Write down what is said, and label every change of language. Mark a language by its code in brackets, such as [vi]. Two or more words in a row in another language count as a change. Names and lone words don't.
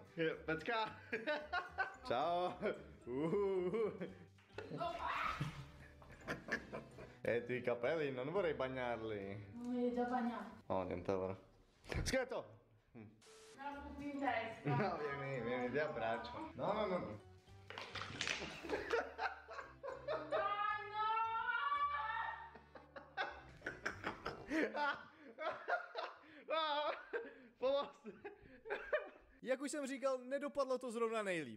[cs] Pecka. [it] Ciao. Tu i capelli, non vorrei bagnarli. Non mi hai già bagnato. Oh, niente ora. Scherzo! Me la butti in testa. No, vieni, ti abbraccio. [cs] No. Pomoc! Jak už jsem říkal, nedopadlo to zrovna nejlíp.